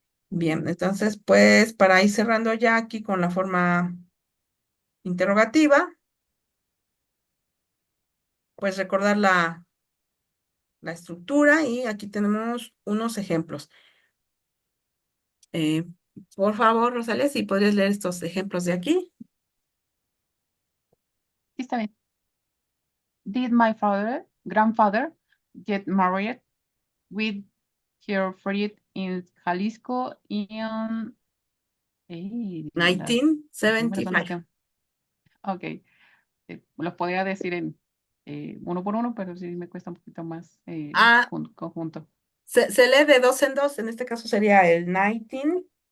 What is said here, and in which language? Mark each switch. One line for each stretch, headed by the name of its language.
Spanish: Bien, entonces, pues para ir cerrando ya aquí con la forma interrogativa, pues recordar la estructura y aquí tenemos unos ejemplos. Eh, por favor, Rosalia, si podrías leer estos ejemplos de aquí. Sí, está bien.
English: Did my grandfather, get married with her friend in Jalisco in...
Spanish: los números son los 1975. que... Ok, los podía decir en uno por uno, pero sí me cuesta un poquito más Ah, conjunto. se lee de dos en dos, en este caso sería el 1975.